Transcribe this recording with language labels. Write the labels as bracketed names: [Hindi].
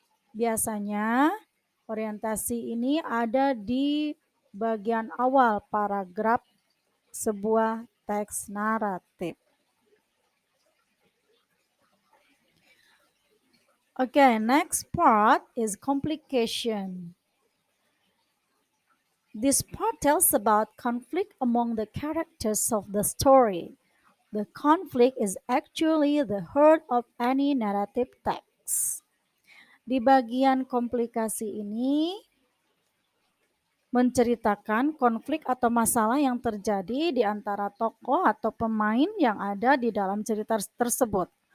[Indonesian] Biasanya orientasi ini ada di bagian awal paragraf sebuah teks naratif. [English] Okay, next part is complication. This part tells about conflict among the characters of the story. The conflict is actually the heart of any narrative text. [Indonesian] Di bagian komplikasi ini menceritakan konflik atau masalah yang terjadi di antara tokoh atau pemain yang ada di dalam cerita tersebut.